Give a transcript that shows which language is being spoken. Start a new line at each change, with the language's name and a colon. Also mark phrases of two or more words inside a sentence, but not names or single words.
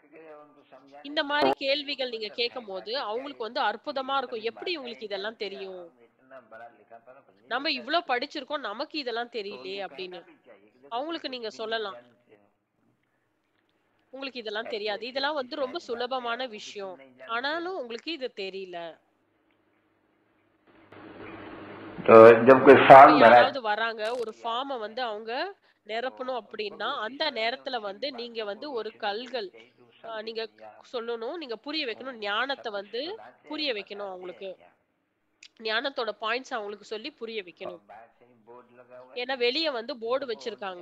Tamil: இந்த மாதிரி கேள்விகள் நீங்க கேட்கும்போது அவங்களுக்கு வந்து அற்புதமா இருக்கும். எப்படி உங்களுக்கு இதெல்லாம் தெரியும்? நம்ம இவ்ளோ படிச்சிருக்கோம், நமக்கு இதெல்லாம் தெரியலையே அப்படின்னு. அவங்களுக்கு நீங்க சொல்லலாம். உங்களுக்கு இதெல்லாம் தெரியாது. இதெல்லாம் வந்து ரொம்ப சுலபமான விஷயம். ஆனாலும் உங்களுக்கு இது தெரியல.
Hindi: तो जब कोई फॉर्म भरा
Tamil: யாராவது வராங்க, ஒரு ஃபார்மை வந்து அவங்க நிரப்பணும் அப்படின்னா அந்த நேரத்துல வந்து நீங்க வந்து ஒரு கல்கள் நீங்க சொல்லணும், நீங்க புரிய வைக்கணும், ஞானத்தை வந்து புரிய வைக்கணும் அவங்களுக்கு. ஞானத்தோட பாயிண்ட்ஸ் அவங்களுக்கு சொல்லி புரிய வைக்கணும். ஏன்னா வெளிய வந்து போர்டு வச்சிருக்காங்க.